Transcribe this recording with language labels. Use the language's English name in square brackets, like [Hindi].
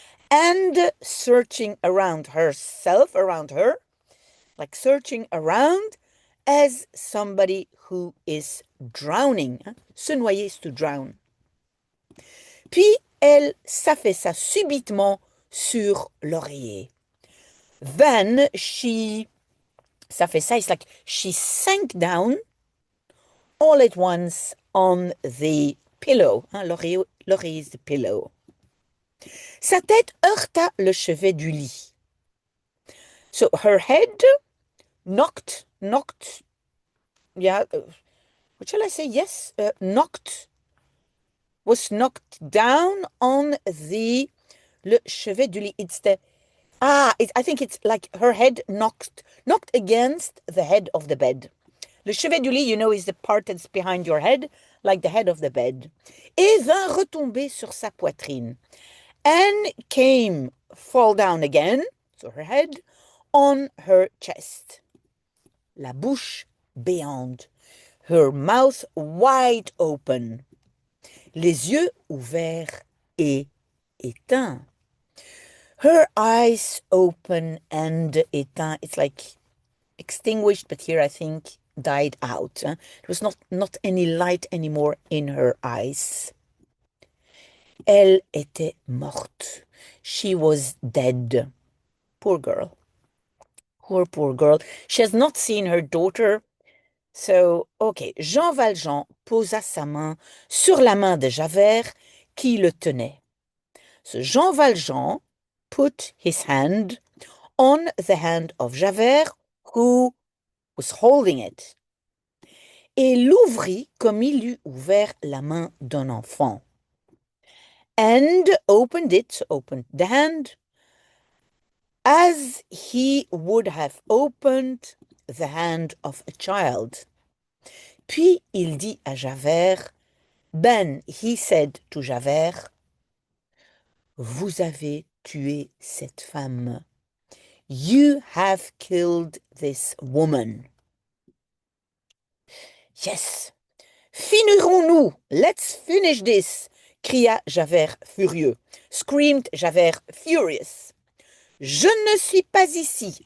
[English] And searching around herself, around her, like searching around as somebody who is drowning. [French] Se noyer [English] is to drown. [French] Puis elle s'affaissa subitement sur l'oreiller. [English] Then she s'affaissa is like she sank down all at once on the pillow. L'oreiller is the pillow. [French] Sa tête heurta le chevet du lit. [English] So her head knocked, yeah, what shall I say? Yes, was knocked down on [French] le chevet du lit. [English] It's the I think it's like her head knocked against the head of the bed. [French] Le chevet du lit, [English] you know, is the part that's behind your head, like the head of the bed. [French] Et vint retomber sur sa poitrine. [English] And came, fall down again, so her head, on her chest. [French] La bouche béante, [English] her mouth wide open. [French] Les yeux ouverts et éteints. [English] Her eyes open and éteints. It's like extinguished, but here I think died out. Huh? There was not any light anymore in her eyes. [French] Elle était morte. [English] She was dead. Poor girl. Poor girl. She has not seen her daughter. So, okay. [French] Jean Valjean posa sa main sur la main de Javert qui le tenait. [English] So Jean Valjean put his hand on the hand of Javert who was holding it. [French] Et l'ouvrit comme il eût ouvert la main d'un enfant. [English] And opened it, opened the hand, as he would have opened the hand of a child. [French] Puis il dit à Javert, [English] then he said to Javert, [French] vous avez tué cette femme. [English] You have killed this woman. Yes. [French] Finirons-nous? [English] Let's finish this, [French] cria Javert furieux. [English] Screamed Javert furious. [French] Je ne suis pas ici.